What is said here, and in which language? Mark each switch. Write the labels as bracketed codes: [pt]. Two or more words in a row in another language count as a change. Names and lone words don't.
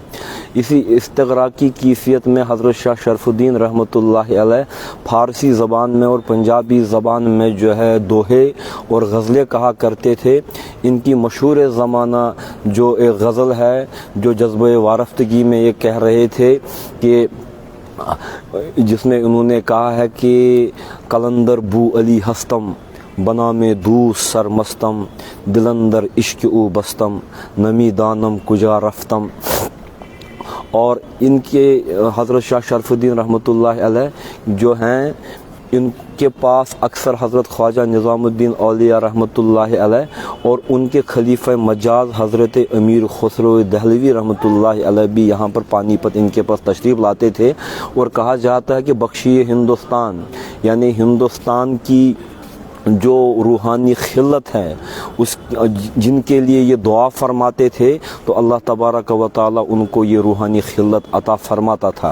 [ur] اسی استغراق کی کیفیت میں حضرت شاہ شرف الدین [ar] رحمۃ اللہ علیہ [ur] فارسی زبان میں اور پنجابی زبان میں جو ہے دوہے اور غزلیں کہا کرتے تھے۔ ان کی مشہور زمانہ جو ایک غزل ہے جو جذبہ وارفتگی میں یہ کہہ رہے تھے کہ جس میں انہوں نے کہا ہے کہ [fa] قلندر بو علی ہستم، بنا میں دوست سرمستم، دلندر عشق او بستم، نمی دانم کجا رفتم۔ [ur] اور ان کے حضرت شاہ شرف الدین [ar] رحمۃ اللہ علیہ [ur] جو ہیں، ان کے پاس اکثر حضرت خواجہ نظام الدین اولیاء [ar] رحمۃ اللہ علیہ [ur] اور ان کے خلیفہ مجاز حضرت امیر خسرو دہلوی [ar] رحمۃ اللہ علیہ [ur] بھی یہاں پر پانی پت ان کے پاس تشریف لاتے تھے، اور کہا جاتا ہے کہ بخشیے ہندوستان، یعنی ہندوستان کی جو روحانی خلت ہے اس جن کے لیے یہ دعا فرماتے تھے، تو اللہ تبارک و تعالیٰ ان کو یہ روحانی خلت عطا فرماتا تھا۔